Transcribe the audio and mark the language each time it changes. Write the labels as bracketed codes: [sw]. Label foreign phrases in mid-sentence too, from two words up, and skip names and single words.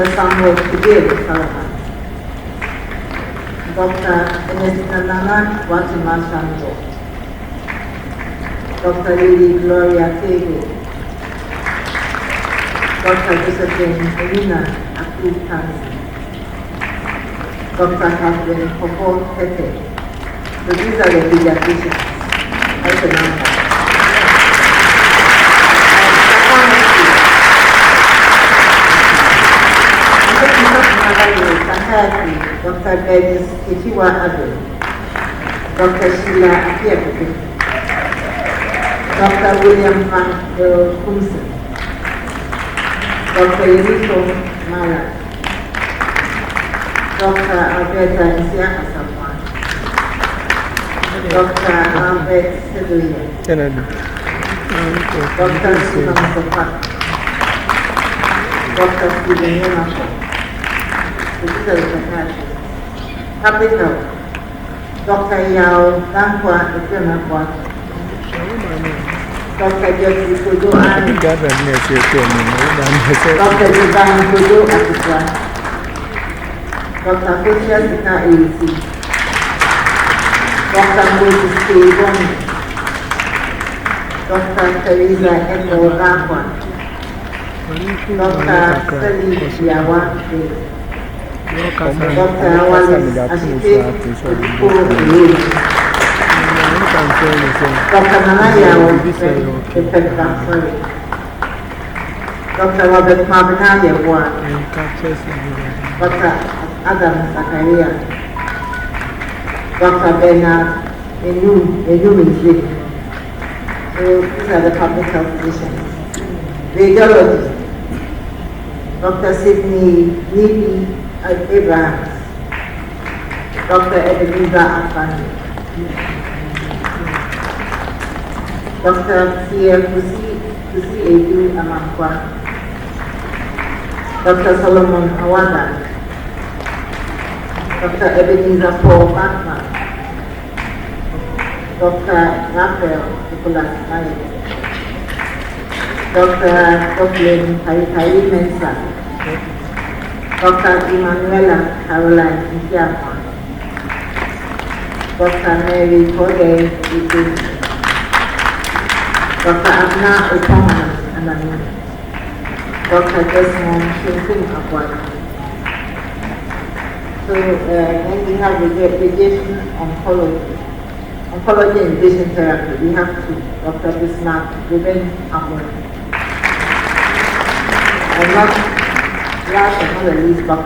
[en] Samuel Kidero Salaman, Dr. Ernestina Nana Watumashango, Dr. Lily Gloria Tego, Dr. Josephine Elena Aku Kansi, Dr. Catherine Popo Tete. So these are the pediatricians. That's the number. Dr. Dennis Kitiwa Ado, Dr. Sheila Akiabuke, Dr. William Frank Kumsen, Dr. Yerito Mara, Dr. Alberta Isiaka Safwan, Dr. Albert Seduya, Dr. Susan Sopak, Dr. Stephen Yonako. This is the psychiatrist. Public health, Dr. Yao Dankwa Ekenakwa, Dr. Jeffrey Kojo Ani, Dr. Jovan Kojo Atikwa, Dr. Kosia Sika Eisi, Dr. Moses K. Boni, Dr. Teresa Eko Dankwa, Dr. Sally Yawa Dr. Wallace Ashite Dr. Nanaya Dr. Robert Mabinaya Dr. Adam Zakaria, Dr. Bernard Enumizi. So these are the public health physicians. Radiology, Dr. Sidney Nibi Abrahams, Dr. Ebenezer Afani, Dr. Pierre Kusi Edu Amankwa, Dr. Solomon Awada, Dr. Ebenezer Paul Batman, Dr. Raphael Nicholas Mali, Dr. Coughlin Kai Mensa, Dr. Emanuela Caroline Nkiama, Dr. Mary Kode Ibu, Dr. Abna Otoman Anani, Dr. Desmond Shinkin Akwani. So then we have radiation oncology and radiation therapy. We have to Dr. Bismarck Ruben Amon. And not last but not the least, Dr.